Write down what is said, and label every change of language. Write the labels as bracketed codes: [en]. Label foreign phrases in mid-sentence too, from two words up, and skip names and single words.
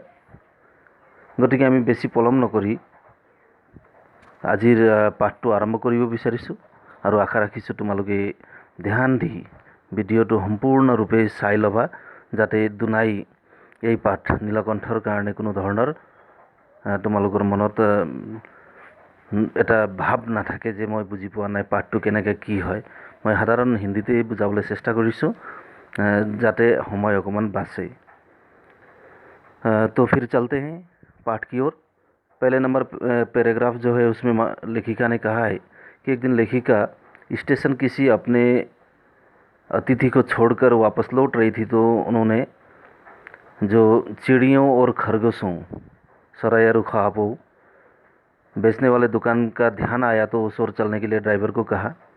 [as] গতিকে আমি বেছি পলম নকৰি আজিৰ পাঠটো আৰম্ভ কৰিব বিচাৰিছোঁ, আৰু আশা ৰাখিছোঁ তোমালোকে ধ্যান দি ভিডিঅ'টো সম্পূৰ্ণৰূপে চাই ল'বা, যাতে দুনাই এই পাঠ নীলকণ্ঠৰ কাৰণে কোনো ধৰণৰ তোমালোকৰ মনত এটা ভাৱ নাথাকে যে মই বুজি পোৱা নাই পাঠটো কেনেকৈ কি হয়। মই সাধাৰণ হিন্দীতে বুজাবলৈ চেষ্টা কৰিছোঁ, যাতে সময় অকণমান বাচে। [hi] तो फिर चलते हैं पाठ की ओर। पहले [en] number paragraph [hi] जो है उसमें लेखिका ने कहा है कि एक दिन लेखिका स्टेशन किसी अपने अतिथि को छोड़कर वापस लौट रही थी, तो उन्होंने जो चिड़ियों और खरगोशों सरायरू ख्वाबो बेचने वाले दुकान का ध्यान आया, तो उस ओर चलने के लिए ड्राइवर को कहा।